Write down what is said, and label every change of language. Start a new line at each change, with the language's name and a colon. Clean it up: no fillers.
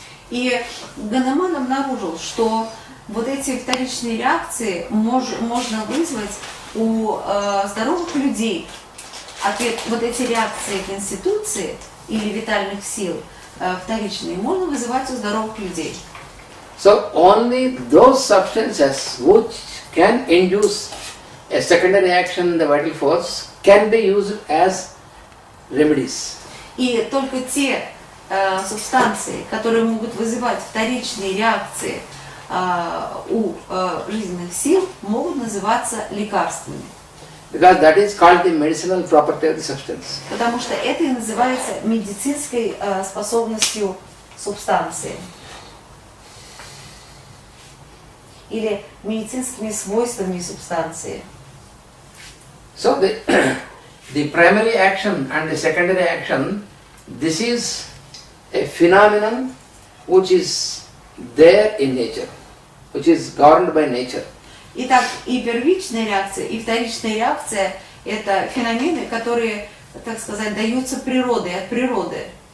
Russian: И Ганеман обнаружил, что вот эти вторичные реакции можно вызвать у здоровых людей. Ответ, вот эти реакции конституции или витальных сил вторичные можно вызывать у здоровых людей.
English: So only those substances which can induce a secondary action in the vital force can be used as remedies.
Russian: И только те субстанции, которые могут вызывать вторичные реакции у жизненных сил, могут называться лекарствами.
English: Because that is called the medicinal property of the substance.
Russian: Потому что это и называется медицинской способностью субстанции. Или медицинскими свойствами субстанции.
English: So the primary action and the secondary action, this is a phenomenon which is there in nature, which is governed by nature.
Russian: Итак, и первичная реакция, и вторичная реакция – это феномены, которые, так сказать, даются природой, от природы.